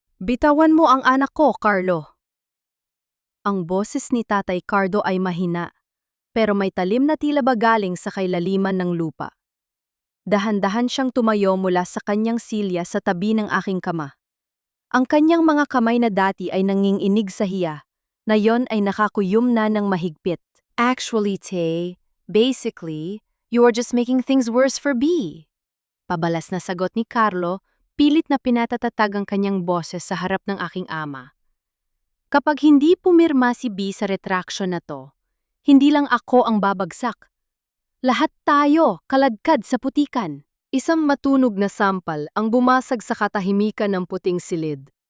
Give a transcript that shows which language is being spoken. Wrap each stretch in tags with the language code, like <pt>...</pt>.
<tl>Bitawan mo ang anak ko, Carlo. Ang boses ni Tatay Cardo ay mahina, pero may talim na tila ba galing sa kailaliman ng lupa. Dahan-dahan siyang tumayo mula sa kanyang silya sa tabi ng aking kama. Ang kanyang mga kamay na dati ay nanginginig sa hiya, na yon ay nakakuyom na ng mahigpit.</tl> <en>Actually, Tay, basically, you are just making things worse for B.</en> <tl>Pabalas na sagot ni Carlo, pilit na pinatatatag ang kanyang boses sa harap ng aking ama. Kapag hindi pumirma si B sa retraction na to, hindi lang ako ang babagsak. Lahat tayo, kaladkad sa putikan. Isang matunog na sampal ang bumasag sa katahimikan ng puting silid.</tl>